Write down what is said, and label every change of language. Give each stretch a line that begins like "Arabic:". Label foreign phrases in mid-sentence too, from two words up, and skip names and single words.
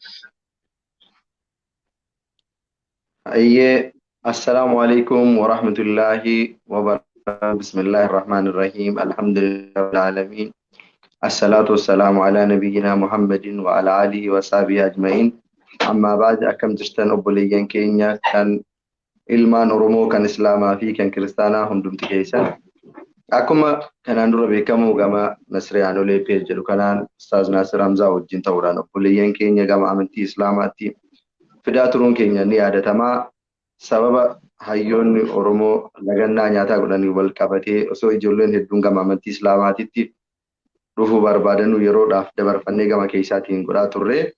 Arabic: أي السلام عليكم ورحمة الله وبركاته. بسم الله الرحمن الرحيم. الحمد لله رب العالمين. الصلاة والسلام على نبينا محمد وعلى آله وصحبه أجمعين. أما بعد
Oromo: akkam jirtan obboleeyyan keenya kan ilmaan Oromoo kan Islaamaa fi kan Kiristaanaa hundumti keessa akkuma kanaan dura beekamu gama Nasriyaanolee page jedhu kanaan Ustaaz Naasir Hamzaa wajjin ta'uudhaan obboleeyyan keenya gama amantii Islaamaatti fidaa turuun keenya ni yaadatamaa. Sababa hayyoonni Oromoo lagannaa nyaataa godhanii wal qabatee osoo ijoolleen hedduun gama amantii Islaamaatitti dhufuu barbaadanuu yeroodhaaf dabarfannee gama keessaatiin godhaa turre.